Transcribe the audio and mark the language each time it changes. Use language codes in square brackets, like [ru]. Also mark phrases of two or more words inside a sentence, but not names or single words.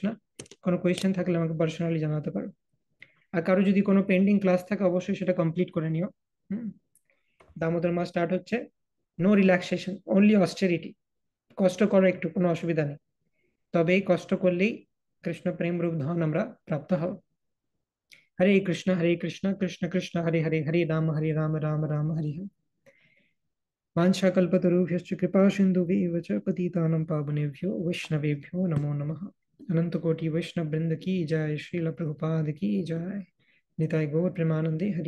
[bn] কোনো কোয়েশ্চেন থাকলে আমাকে পার্সোনালি জানাতে পারো। আর কারো যদি কোনো [en] pending class [bn] থাকে অবশ্যই সেটা কমপ্লিট করে নিও। দামোদর মাস স্টার্ট হচ্ছে, [en] no relaxation, only austerity. [bn] কষ্ট করো একটু, কোনো অসুবিধা নেই, তবে এই কষ্ট করলেই কৃষ্ণ প্রেম রূপ ধন আমরা প্রাপ্ত হব। হরে কৃষ্ণ কৃষ্ণ কৃষ্ণ হরে হরে, হরে রাম রাম রাম হরে হরে। [sa] वाञ्छाकल्पतरुभ्यश्च कृपा सिन्धुभ्येव च पतितानां पावनेभ्यो वैष्णवेभ्यो नमो नमः। [hi] अनंत कोटि वैष्णव वृंद की जय, श्रील प्रभुपाद की जय। [bn] নিতাই গৌর প্রেমানন্দে হরি।